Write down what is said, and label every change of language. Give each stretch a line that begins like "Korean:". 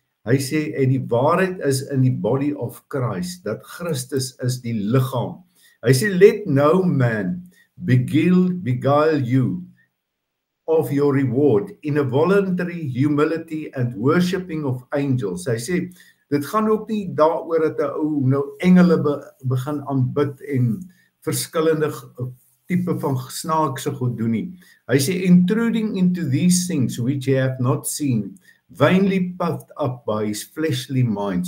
Afrikaans: Hy sê, en die waarheid is in die
English: body of Christ,
Afrikaans: dat Christus is die liggaam. Hy sê,
English: let no man beguile you of your reward in a voluntary humility and worshipping of angels.
Afrikaans: Hy sê, dit gaan ook nie daaroor dat 'n ou nou engele begin aanbid en verskillende tipe van snaakse goed doen nie. Hy sê,
English: intruding into these things which he hath not seen, vainly puffed up by his fleshly mind.